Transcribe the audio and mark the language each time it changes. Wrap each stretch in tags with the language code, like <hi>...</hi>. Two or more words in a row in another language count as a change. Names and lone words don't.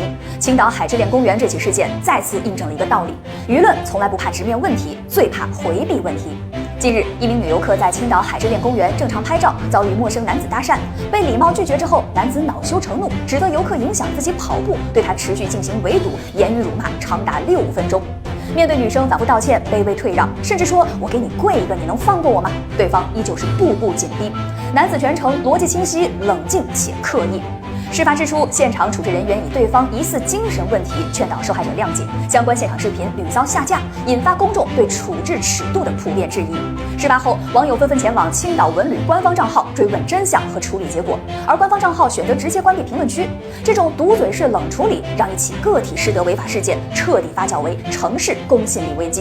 <zh>青島海之戀公園這起事件再次印證了一個道理：輿論從來不怕直面問題，最怕回避問題。近日，一名女遊客在青島海之戀公園正常拍照，遭遇陌生男子搭訕，被禮貌拒絕之後，男子惱羞成怒，指責遊客影響自己跑步，對他持續進行圍堵，言語辱罵長達6分鐘。面对女生反复道歉、卑微退让，甚至说我给你跪一个，你能放过我吗？对方依舊是步步紧逼。男子全程逻辑清晰、冷静且刻意。事发之初，现场处置人员以对方疑似精神问题劝导受害者谅解，相關現場視頻屢遭下架，引發公眾對處置尺度的普遍質疑。事發後，網友紛紛前往青島文旅官方賬號追問真相和處理結果，而官方賬號選擇直接關閉評論區。這種堵嘴式冷處理，讓一起個體失德違法事件徹底發酵為城市公信力危機。</zh>